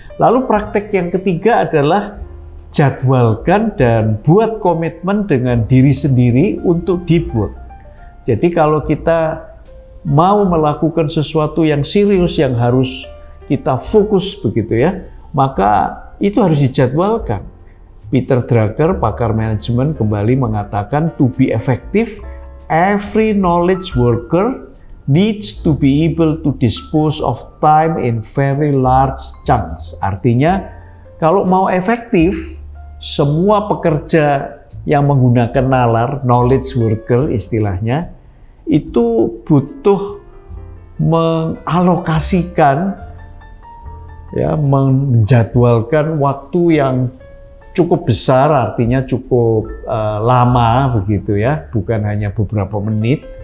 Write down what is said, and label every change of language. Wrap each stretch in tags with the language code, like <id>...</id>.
<id>Lalu praktek yang ketiga adalah jadwalkan dan buat komitmen dengan diri sendiri untuk deep work. Jadi kalau kita mau melakukan sesuatu yang serius yang harus kita fokus begitu ya, maka itu harus dijadwalkan.</id> <en>Peter Drucker,</en> <id>pakar manajemen, kembali mengatakan</id> <en>to be effective, every knowledge worker needs to be able to dispose of time in very large chunks.</en> <id>Artinya, kalau mau efektif, semua pekerja yang menggunakan nalar, knowledge worker istilahnya, itu butuh mengalokasikan, ya, menjadwalkan waktu yang cukup besar, artinya cukup lama begitu ya, bukan hanya beberapa menit.</id>